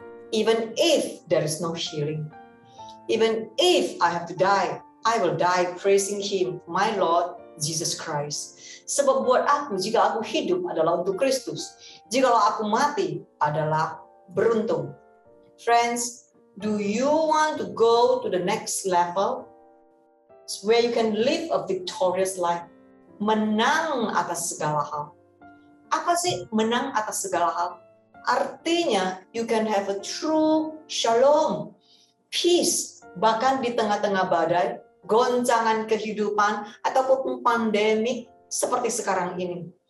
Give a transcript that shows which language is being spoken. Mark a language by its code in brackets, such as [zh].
[en] Even if there is no healing. Even if I have to die, I will die praising Him, my Lord Jesus Christ. [id] Sebab buat aku, jika aku hidup adalah untuk Kristus. Jikalau aku mati adalah beruntung. [en] Friends, do you want to go to the next level? Where you can live a victorious life. [id] Menang atas segala hal. Apa sih menang atas segala hal? Artinya, [en] you can have a true shalom, peace, [id] bahkan di tengah-tengah badai, goncangan kehidupan, ataupun pandemi seperti sekarang ini.